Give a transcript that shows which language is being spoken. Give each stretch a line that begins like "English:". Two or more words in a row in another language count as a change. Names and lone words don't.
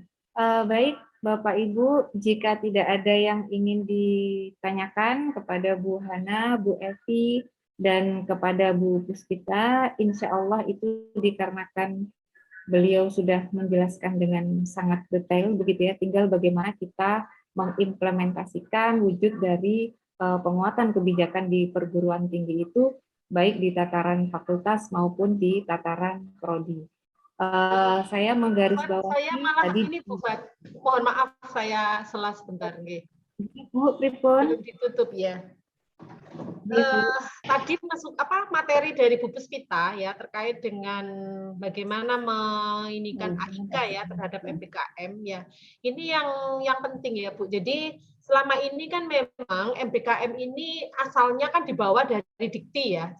Indonesian: Baik, Bapak Ibu, jika tidak ada yang ingin ditanyakan kepada Bu Hana, Bu Evi, dan kepada Bu Puspita, insya Allah itu dikarenakan beliau sudah menjelaskan dengan sangat detail, begitu ya, tinggal bagaimana kita mengimplementasikan wujud dari penguatan kebijakan di perguruan tinggi itu, baik di tataran fakultas maupun di tataran prodi. Saya menggarisbawahi saya malah tadi ini Bu Fat, mohon maaf saya selas sebentar nggih. Bu Tripun belum ditutup ya. Tadi masuk materi dari Bu Puspita ya terkait dengan bagaimana menginikan AIK ya terhadap MBKM ya. Ini yang penting ya Bu. Jadi selama ini kan memang MBKM ini asalnya kan dibawa dari Dikti ya.